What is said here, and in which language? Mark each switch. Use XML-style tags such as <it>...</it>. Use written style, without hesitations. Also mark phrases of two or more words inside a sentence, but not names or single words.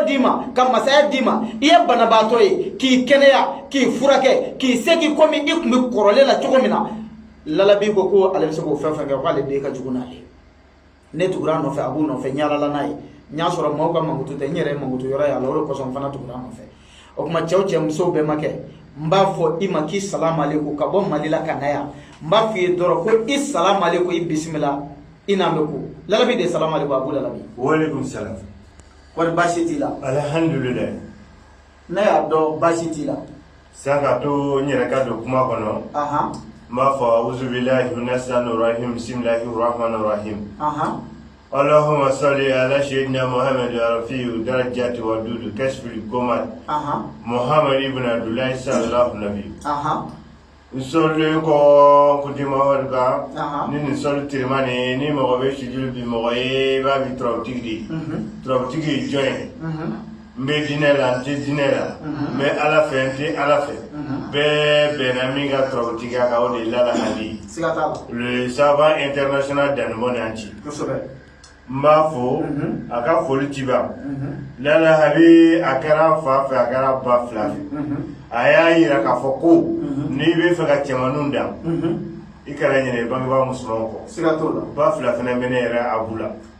<bm>d'i ma ka masaya d'i ma i ye banabaatɔ ye k'i kɛnɛya k'i furakɛ k'i segin komi i tun bɛ kɔrɔlen la cogo min na Lalabi ko ale bɛ se k'o fɛn fɛn kɛ k'ale den ka jugu n'ale ne tugura a nɔfɛ a b'u nɔfɛ n yaalala n'a ye n y'a sɔrɔ maaw ka mankutu tɛ n yɛrɛ ye mankutu yɔrɔ ye a la o de kosɔn n fana tugura a nɔfɛ o tuma cɛw cɛ musow bɛɛ ma kɛ n b'a fɔ i ma k'i</bm> <ar>سلام عليكم</ar> <bm>ka bɔ Mali la ka na yan n b'a f'i ye dɔrɔn ko i</bm> <ar>سلام عليكم</ar> <bm>i bisimila i n'an bɛ ko Lalabi de</bm> <ar>سلام عليكم</ar> <bm>Abu Lalabi.</bm> <ar>وعليكم سلام.</ar> <bm>Kɔri baasi t'i la. Alhamdulilayi. ne y'a dɔn baasi t'i la. Sisan ka to n yɛrɛ ka don kuma kɔnɔ.</bm> <ar>N b'a fɔ أعوذ بالله من الشيطان الرجيم بسم الله الرحمن الرحيم. اللهم صل على سيدنا محمد رفيع الدرجات و دودو كاشف الغمة محمد بن عبد الله صلى الله نبي.</ar> <bm>Nsɔli ko kudima warga ni nsɔli tirimani ni mɔgɔ bɛ sujulu bi mɔgɔ ye b'a bi turabutigi de turabutigi jɔn ye n bɛ diinɛ la n tɛ diinɛ la n bɛ ala fɛ n tɛ ala fɛ bɛɛ bɛnna min ka turabutigiya kan o de Lalabi</bm> <fr>le savant international dans le monde entier.</fr> <bm>N b'a fɔ a ka foli ci ban Lalabi a kɛra fa fɛ a kɛra ba fila fɛ a y'a yira k'a fɔ ko n'i bɛ fɛ ka cɛmaninw dan i kana ɲinɛ i bangebaa musomanw kɔ ba fila fana bɛ ne yɛrɛ Abu la</bm>